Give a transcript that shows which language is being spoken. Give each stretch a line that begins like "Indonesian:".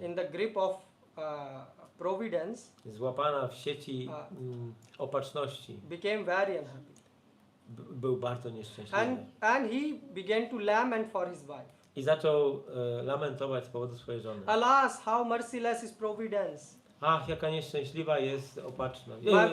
English: in the grip of providence,
Polish: złapana w sieci opatrzności,
English: became very unhappy.
Polish: był bardzo nieszczęśliwy.
English: And he began to lament for his wife.
Polish: I zaczął lamentować z powodu swojej żony.
English: Alas, how merciless is providence.
Polish: Ach, jaka nieszczęśliwa jest opatrzność.